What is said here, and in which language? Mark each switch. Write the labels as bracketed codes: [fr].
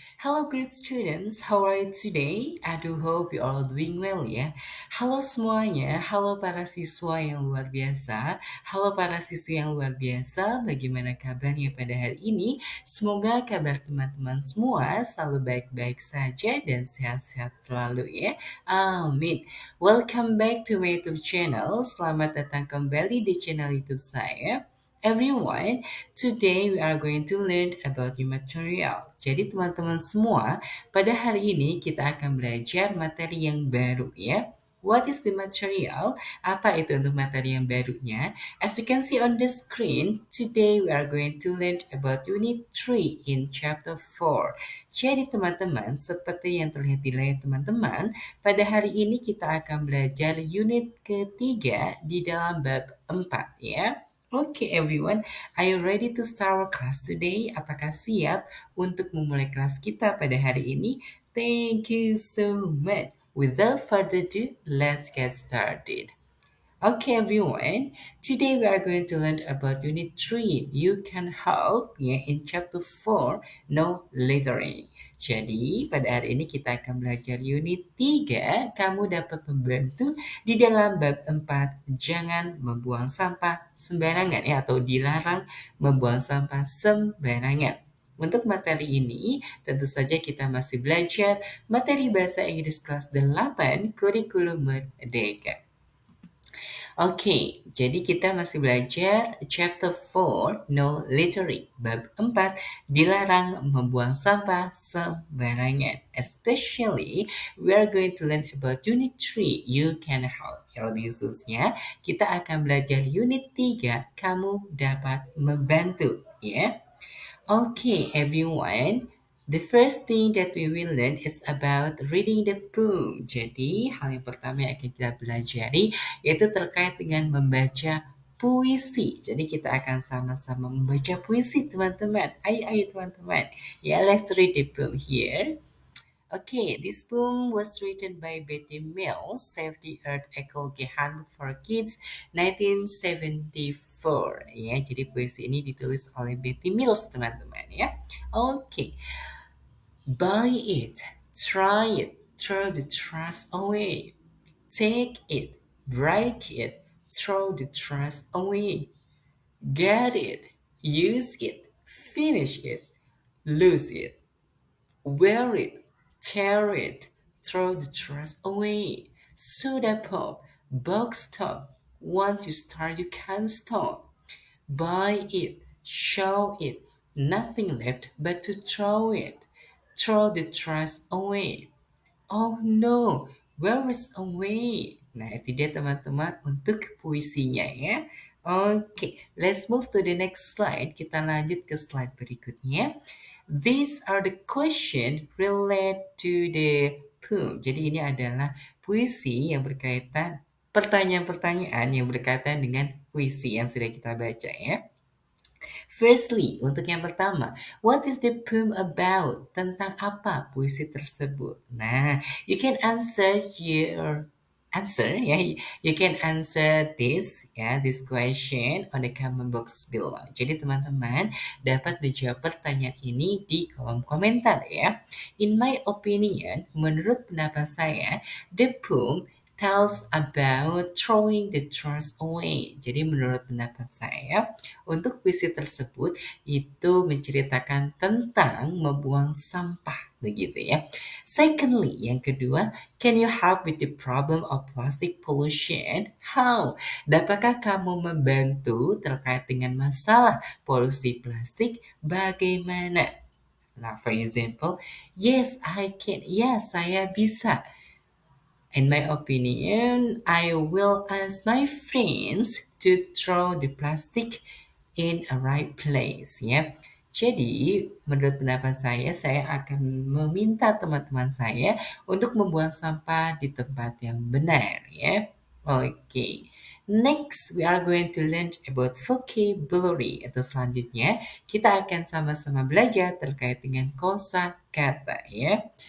[en] Hello great students, how are you today? I do hope you all doing well ya. [id] Halo semuanya, halo para siswa yang luar biasa, halo para siswi yang luar biasa. Bagaimana kabarnya pada hari ini? Semoga kabar teman-teman semua selalu baik-baik saja dan sehat-sehat selalu ya. [en] Amin. Welcome back to my YouTube channel. [id] Selamat datang kembali di channel YouTube saya. [en] Everyone, today we are going to learn about the material. [id] Jadi teman-teman semua, pada hari ini kita akan belajar materi yang baru ya. [en] What is the material? [id] Apa itu untuk materi yang barunya? [en] As you can see on the screen, today we are going to learn about Unit 3 in Chapter 4. [id] Jadi teman-teman, seperti yang terlihat di layar teman-teman, pada hari ini kita akan belajar unit ketiga di dalam bab 4 ya. [en] Okay everyone, are you ready to start our class today? [id] Apakah siap untuk memulai kelas kita pada hari ini? [en] Thank you so much. Without further ado, let's get started. Okay everyone, today we are going to learn about Unit 3. You can help in Chapter 4, No Littering. [id] Jadi pada hari ini kita akan belajar Unit 3. Kamu dapat membantu di dalam bab 4. Jangan membuang sampah sembarangan atau dilarang membuang sampah sembarangan. Untuk materi ini, tentu saja kita masih belajar materi bahasa Inggris kelas 8 kurikulum merdeka. Oke, jadi kita masih belajar chapter 4, no littering. Bab 4, dilarang membuang sampah sembarangan. [en] Especially, we are going to learn about unit 3, you can help. [id] Lebih khususnya, kita akan belajar unit 3, kamu dapat membantu. [en] Ya. Okay, everyone. The first thing that we will learn is about reading the poem. [id] Jadi, hal yang pertama yang akan kita pelajari yaitu terkait dengan membaca puisi. Jadi, kita akan sama-sama membaca puisi, teman-teman. Ayo teman-teman. [en] Yeah, let's read the poem here. Okay, this poem was written by Betty Mills, Save the Earth Ecology Handbook for Kids, 1974. [id] Ya, jadi puisi ini ditulis oleh Betty Mills, teman-teman ya. [en] Okay, buy it, try it, throw the trash away. Take it, break it, throw the trash away. Get it, use it, finish it, lose it. Wear it, tear it, throw the trash away. Soda pop, box top. Once you start, you can't stop. Buy it, show it. Nothing left but to throw it. Throw the trash away. Oh no, where is away? [id] Nah, itu dia teman-teman untuk puisinya ya. Oke, [en] let's move to the next slide. [id] Kita lanjut ke slide berikutnya. [en] These are the questions related to the poem. [id] Jadi ini adalah puisi yang berkaitan, pertanyaan-pertanyaan yang berkaitan dengan puisi yang sudah kita baca ya. [en] Firstly, [id] untuk yang pertama, [en] what is the poem about? [id] Tentang apa puisi tersebut? [en] Nah, you can answer your answer ya. You can answer this this question on the comment box below. [id] Jadi teman-teman dapat menjawab pertanyaan ini di kolom komentar ya. [en] In my opinion, [id] menurut pendapat saya, [en] the poem tells about throwing the trash away. [id] Jadi menurut pendapat saya, untuk puisi tersebut itu menceritakan tentang membuang sampah begitu ya. [en] Secondly, [id] yang kedua, [en] can you help with the problem of plastic pollution? How? [id] Dapatkah kamu membantu terkait dengan masalah polusi plastik? [en] Bagaimana? Nah, for example, yes, I can. [id] Ya, saya bisa. [en] In my opinion, I will ask my friends to throw the plastic in a right place ya. [id] Jadi, menurut pendapat saya akan meminta teman-teman saya untuk membuang sampah di tempat yang benar ya. Oke. [en] Next, we are going to learn about vocabulary. [id] Atau selanjutnya, kita akan sama-sama belajar terkait dengan kosakata ya.